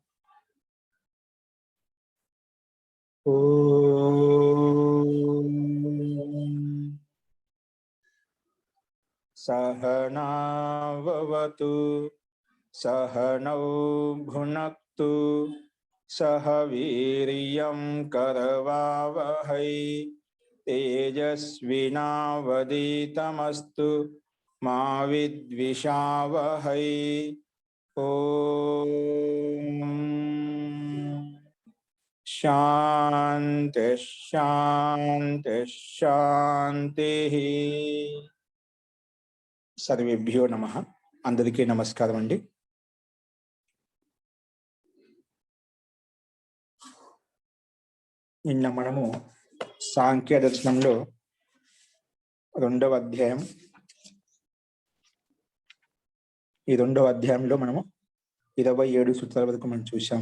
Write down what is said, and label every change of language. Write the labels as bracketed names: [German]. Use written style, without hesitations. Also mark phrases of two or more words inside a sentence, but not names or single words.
[Sanskrit] ओम सहनाववतु सहनौ भुनक्तु सह वीर्यं करवावहै तेजस्विनावधीतमस्तु मा विद्विषावहै। ओम शांति शांति शांति। सर्वेभ्यो नमः। [Telugu] అందరికీ నమస్కారం అండి। నిన్న మనము సాంఖ్య దర్శనంలో రెండవ అధ్యాయం ఈ రెండవ అధ్యాయంలో మనము 27 సూత్రాల వరకు మనం చూశాము.